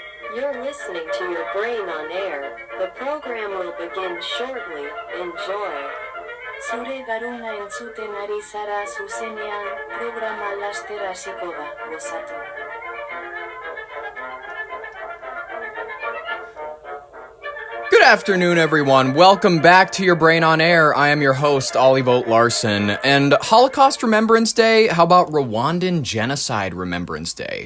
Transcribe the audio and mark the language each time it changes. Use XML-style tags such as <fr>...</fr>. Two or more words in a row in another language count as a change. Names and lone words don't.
<en>You're listening to Your Brain on Air. The program will begin shortly. Enjoy.</en> <eu>Zure garuna entzuten ari zara zuzenean, programa laster hasiko da, gozatu.</eu> <en>Good afternoon, everyone. Welcome back to Your Brain on Air. I am your host, Ollie Vogt Larson. And Holocaust Remembrance Day? How about Rwandan Genocide Remembrance Day?</en>